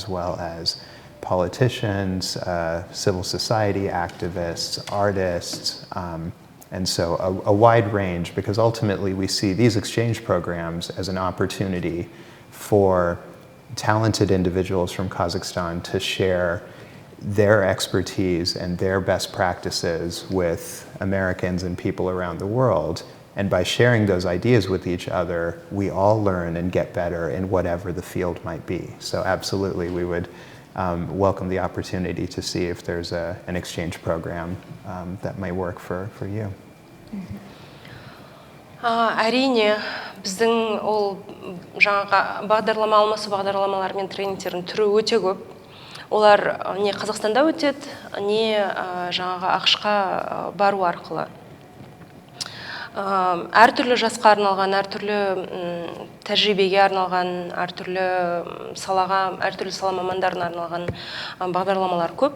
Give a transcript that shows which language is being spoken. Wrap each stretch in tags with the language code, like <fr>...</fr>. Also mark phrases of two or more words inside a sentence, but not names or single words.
<en>well as politicians, civil society activists, artists, and so a wide range, because ultimately we see these exchange programs as an opportunity for talented individuals from Kazakhstan to share their expertise and their best practices with Americans and people around the world. And by sharing those ideas with each other, we all learn and get better in whatever the field might be. So absolutely, we would welcome the opportunity to see if there's an exchange program that might work for you.</en> <kk>Әрине, біздің ол жаңағы бағдарлама алмасу бағдарламалары мен тренингтердің түрі өте көп. олар не Қазақстанда өтеді, не жаңағы АқШқа бару арқылы. Әртүрлі жасқа арналған, әртүрлі тәжірибеге арналған, әртүрлі сала мамандарына арналған бағдарламалар көп.</kk>